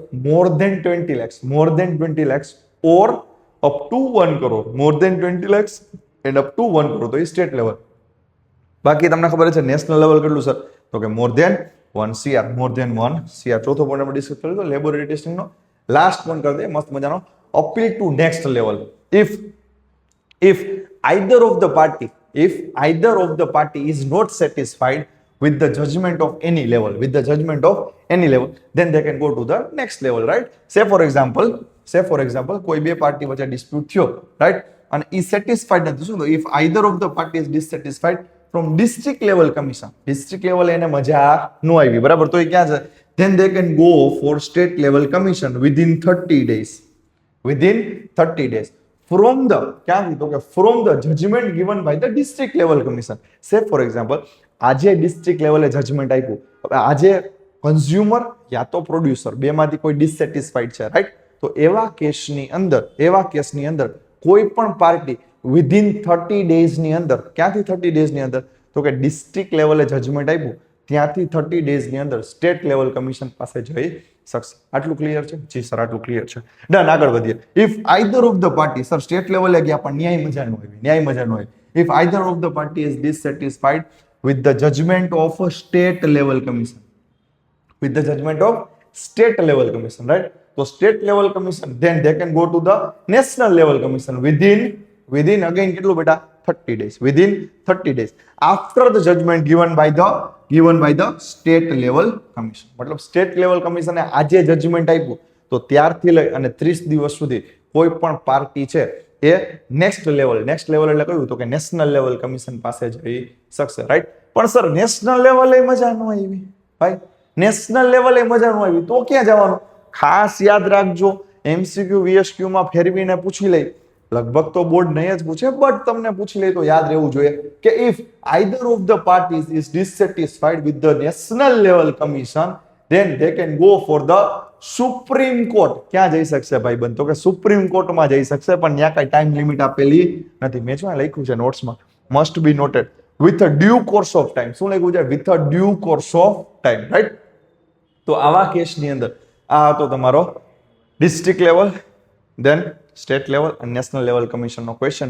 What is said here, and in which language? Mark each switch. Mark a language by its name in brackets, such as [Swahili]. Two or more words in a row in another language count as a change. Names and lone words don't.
[English] more than 20 lakhs or up to 1 crore. more than 20 lakhs and up to 1 crore [Gujarati] તો એ [English] state level. [Gujarati] બાકી તમને ખબર છે [English] national level [Gujarati] કેટલું સર તો કે [English] more than 1 CR. [Gujarati] ચોથો પોઈન્ટ આપણે ડિસ્કસ કર્યો તો [English] laboratory testingનો. last point [Gujarati] કરી દે મસ્ત મજાનો. [English] appeal to next level. if either of the party is not satisfied with the judgment of any level, then they can go to the next level, right? Say for example [Gujarati] કોઈ બે પાર્ટી વચ્ચે ડિસ્પ્યુટ થયો, right? અને ઈ સેટિસ્ફાઈડ નથી. શું? [English] if either of the party is dissatisfied from district level commission, district level [Gujarati] એને મજા ન આવી, બરાબર, તો એ ક્યાં છે? [English] then they can go for state level commission within 30 days from the judgment given by the district level commission. Say for example [Gujarati] આજે [English] district levelે [Gujarati] જજમેન્ટ આપ્યું, આજે કન્ઝ્યુમર યા તો પ્રોડ્યુસર બેમાંથી કોઈ ડિસસેટિસ્ફાઈડ છે, રાઈટ? તો એવા કેસની અંદર કોઈ પણ પાર્ટી [English] within 30 daysની [Gujarati] અંદર, ક્યાંથી 30 ડેઝની અંદર તો કે [English] district levelે [Gujarati] જજમેન્ટ આપ્યું ત્યાંથી 30 ડેઝની અંદર [English] state level commission [Gujarati] પાસે જઈ શકશે. આટલું ક્લિયર છે? જી સર, આટલું ક્લિયર છે. ડન, આગળ વધીએ. [English] if either of the party, [Gujarati] સર [English] state levelે [Gujarati] ગયા પણ ન્યાય મજા ન આવી. [English] if either of the party is dissatisfied with the judgment of a state level commission, right? So state level commission, then they can go to the national level commission within again [Gujarati] કેટલું બેટા? [English] 30 days. Within 30 days after the judgment given by the state level commission. [Gujarati] મતલબ [English] state level commissionે [Gujarati] આજે જજમેન્ટ આપ્યું તો ત્યારથી લઈ અને 30 દિવસ સુધી કોઈ પણ પાર્ટી છે એ [English] next level [Gujarati] એટલે કયું તો કે [English] national level commission [Gujarati] પાસે જઈ શકશે, રાઈટ? પણ સર [English] national levelે [Gujarati] મજા ન આવી ભાઈ, [English] national levelે [Gujarati] મજા ન આવી તો ક્યાં જવાનું? ખાસ યાદ રાખજો, [English] MCQ VSQ [Gujarati] માં ફેરવીને પૂછી લઈ, લગભગ તો બોર્ડ નહીં જ પૂછે બટ તમને પૂછી લઈ તો યાદ રહેવું જોઈએ કે [English] if either of the parties is dissatisfied with the national level commission then they can go for the [Gujarati] સુપ્રીમ કોર્ટ. ક્યાં જઈ શકશે ભાઈ બંધ? તો કે સુપ્રીમ કોર્ટમાં જઈ શકશે, પણ ત્યાં કઈ [English] time limit [Gujarati] આપેલી નથી. મેં શું લખ્યું છે નોટ્સમાં? [English] must be noted with a due course of time. [Gujarati] શું લખ્યું છે? [English] with a due course of time, right? [Gujarati] તો આવા કેસની અંદર આ હતો તમારો [English] district level, then state level [Gujarati] અને [English] national level commissionનો [Gujarati] ક્વેશ્ચન.